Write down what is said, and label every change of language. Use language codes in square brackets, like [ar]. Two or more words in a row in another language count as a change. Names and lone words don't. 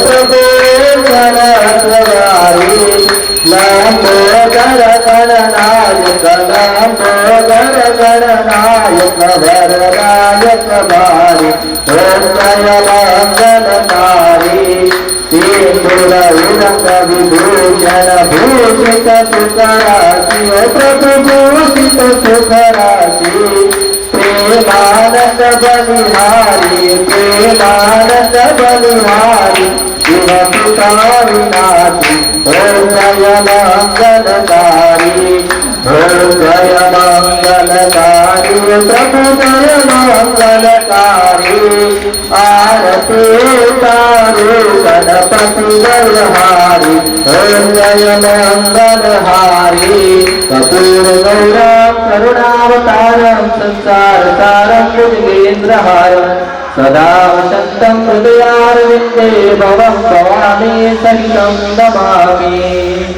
[hi] जनसवारी लंबोदर गणनायक लंबोदर गणनायक वरदायक भारी ओम जय मंगलकारी सिंदूर उदक विभूषण भूषित सुखराशि प्रभु भूषित सुखराशि प्रेमानंद बलिहारी प्रेमानंद बलिहारी शिव पिता विनाशी ओम जय मंगलकारी, ओम जय मंगलकारी, प्रभु जय मंगलकारी, आरती तारूं गणपति गणहारी, ओम जय मंगलहारी, [sa] કપૂર ગૌરમ કરુણાવતારમ સંસાર સારમ ભુજગેન્દ્રહારમ સદા વસંતમ હૃદયારવિંદે ભવં ભવામી સહિतं નમામિ.